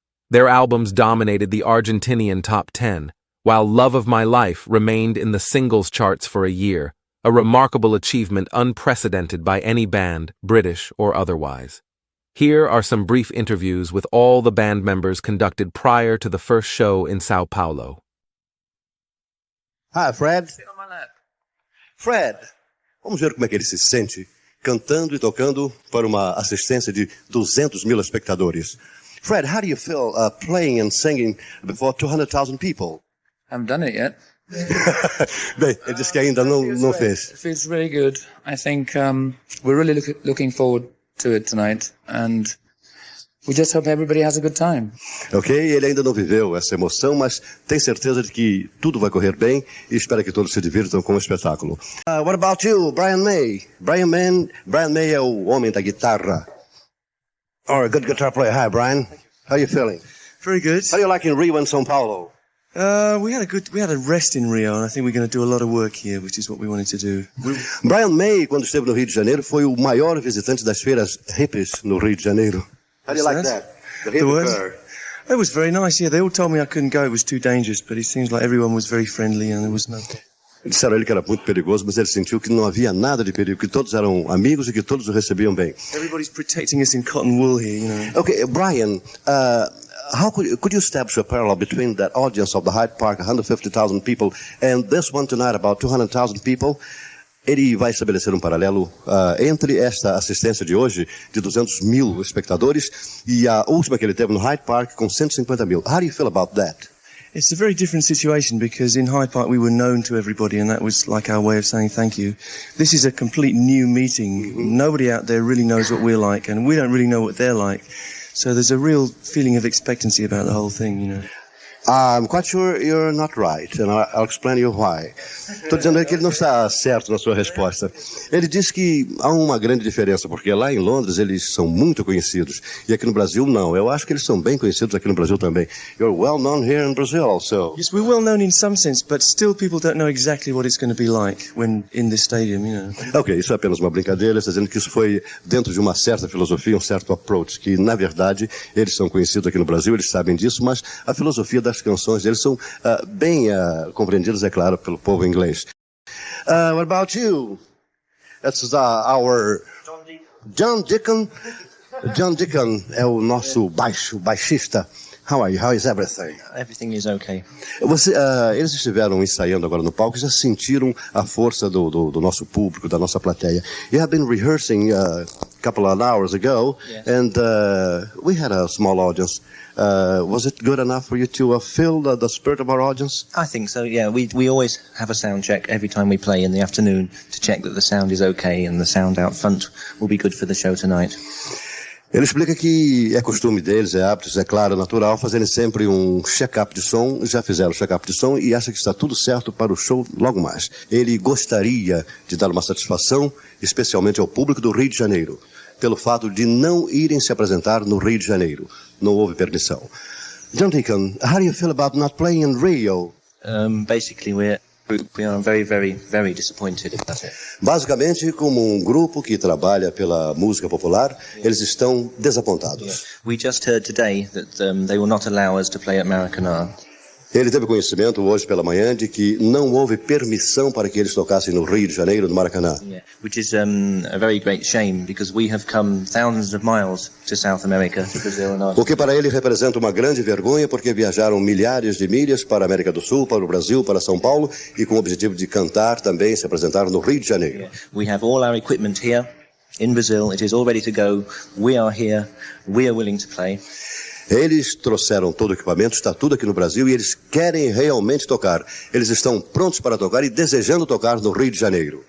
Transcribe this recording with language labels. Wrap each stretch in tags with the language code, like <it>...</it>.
<en>Their albums dominated the Argentinian top 10, while Love of My Life remained in the singles charts for a year, a remarkable achievement unprecedented by any band, British or otherwise. Here are some brief interviews with all the band members conducted prior to the first show in Sao Paulo. Hi, Fred. Sit on my lap.</en> <pt>Fred, vamos ver como é que ele se sente cantando e tocando para uma assistência de 200 mil espectadores.</pt> <en>Fred, how do you feel playing and singing before 200,000 people? I haven't done it yet.</en> <pt>Bem, ele disse que ainda não fez.</pt> <en>It feels really good. I think we're really looking forward to it tonight, and we just hope everybody has a good time.</en> <pt>Ok, ele ainda não viveu essa emoção, mas tem certeza de que tudo vai correr bem e espera que todos se divirtam com o espetáculo.</pt> <en>What about you, Brian May?</en> <pt>Brian May é o homem da guitarra.</pt> <en>Or a good guitar player. Hi, Brian. How are you feeling? Very good. How do you like in Rio and Sao Paulo? We had a rest in Rio, and I think we're going to do a lot of work here, which is what we wanted to do.</en> <pt>Brian May, quando esteve no Rio de Janeiro, foi o maior visitante das feiras hippies no Rio de Janeiro.</pt> <en>How do you like that? The hippie fair. It was very nice, yeah. They all told me I couldn't go, it was too dangerous, but it seems like everyone was very friendly and there was no...</en> <pt>Disseram a ele que era muito perigoso, mas ele sentiu que não havia nada de perigo, que todos eram amigos e que todos o recebiam bem.</pt> <en>Everybody's protecting us in cotton wool here, you know. Okay, Brian, how could you establish a parallel between that audience of the Hyde Park, 150,000 people, and this one tonight, about 200,000 people?</en> <pt>Ele vai estabelecer paralelo entre esta assistência de hoje, de 200 mil espectadores, e a última que ele teve no Hyde Park, com 150 mil.</pt> <en>How do you feel about that? It's a very different situation because in Hyde Park we were known to everybody and that was like our way of saying thank you. This is a complete new meeting. Mm-hmm. Nobody out there really knows what we're like and we don't really know what they're like. So there's a real feeling of expectancy about the whole thing, you know. I'm quite sure you're not right, and I'll explain you why.</en> <pt>Estou dizendo que ele não está certo na sua resposta. Ele diz que há uma grande diferença, porque lá em Londres eles são muito conhecidos, e aqui no Brasil não. Eu acho que eles são bem conhecidos aqui no Brasil também.</pt> <en>You're well known here in Brazil also. Yes, we're well known in some sense, but still people don't know exactly what it's going to be like when in this stadium, you know.</en> <pt>Ok, isso é apenas uma brincadeira, está dizendo que isso foi dentro de uma certa filosofia, um certo approach, que na verdade eles são conhecidos aqui no Brasil, eles sabem disso, mas a filosofia das canções deles são bem compreendidas, é claro, pelo povo inglês.</pt> <en>What about you? That's our John Deacon.</en> <pt>John Deacon é o nosso baixista.</pt> <en>How are you? How is everything? Everything is okay.</en> <pt>Eles estiveram ensaiando agora no palco e já sentiram a força do nosso público, da nossa plateia.</pt> <en>You have been rehearsing a couple of hours ago, yes. And we had a small audience. Was it good enough for you to feel the spirit of our audience? I think so, yeah. We always have a sound check every time we play in the afternoon to check that the sound is okay and the sound out front will be good for the show tonight.</en> <pt>Ele explica que é costume deles, é hábito, é claro, natural, fazerem sempre um check-up de som, já fizeram check-up de som e acha que está tudo certo para o show logo mais. Ele gostaria de dar uma satisfação, especialmente ao público do Rio de Janeiro, pelo fato de não irem se apresentar no Rio de Janeiro. Não houve permissão.</pt> <en>John Deacon, how do you feel about not playing in Rio? Basically, we are very, very, very disappointed, if that's it.</en> <pt>Basicamente, como um grupo que trabalha pela música popular, eles estão desapontados.</pt> <en>Yeah. We just heard today that they will not allow us to play at Maracana.</en> <pt>Ele teve conhecimento hoje pela manhã de que não houve permissão para que eles tocassem no Rio de Janeiro, no Maracanã.</pt> <en>Yeah. Which is a very great shame, because we have come thousands of miles to South America, to Brazil and Argentina.</en> <pt>O que para ele representa uma grande vergonha, porque viajaram milhares de milhas para a América do Sul, para o Brasil, para São Paulo, e com o objetivo de cantar também, se apresentar no Rio de Janeiro.</pt> <en>Yeah. We have all our equipment here in Brazil. It is all ready to go. We are here. We are willing to play.</en> <pt>Eles trouxeram todo o equipamento, está tudo aqui no Brasil e eles querem realmente tocar. Eles estão prontos para tocar e desejando tocar no Rio de Janeiro.</pt>